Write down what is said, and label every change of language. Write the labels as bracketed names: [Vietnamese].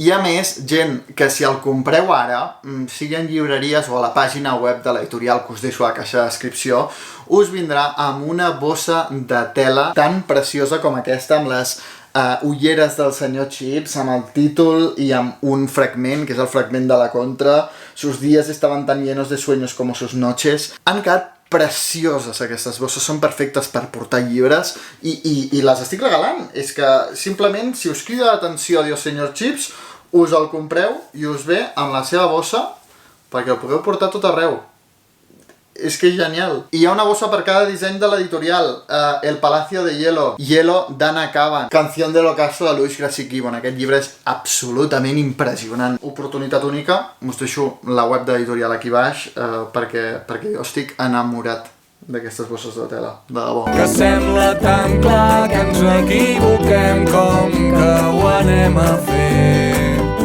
[Catalan] I a més, gent, que si el compreu ara, sigui en llibreries o a la pàgina web de l'editorial que us deixo a la caixa de descripció, us vindrà amb una bossa de tela tan preciosa com aquesta, amb les ulleres del senyor Chips, amb el títol i amb un fragment, que és el fragment de la contra. [Spanish] Sus días estaban tan llenos de sueños como sus noches. [Catalan] Han quedat precioses aquestes bosses, són perfectes per portar llibres i les estic regalant. És que simplement, si us crida l'atenció Adiós Senyor Chips, us el compreu i us ve amb la seva bossa perquè el podeu portar tot arreu. És que és genial. I hi ha una bossa per cada disseny de l'editorial. [Spanish] El Palacio de Hielo, Hielo d'Anna Kavan, Canción del Ocaso de Luis Krasicki. [Catalan] Aquest llibre és absolutament impressionant. Oportunitat única. Us deixo la web de l'editorial aquí baix perquè jo estic enamorat d'aquestes bosses de tela, de debò. Que sembla tan clar que ens equivoquem com que ho anem a fer.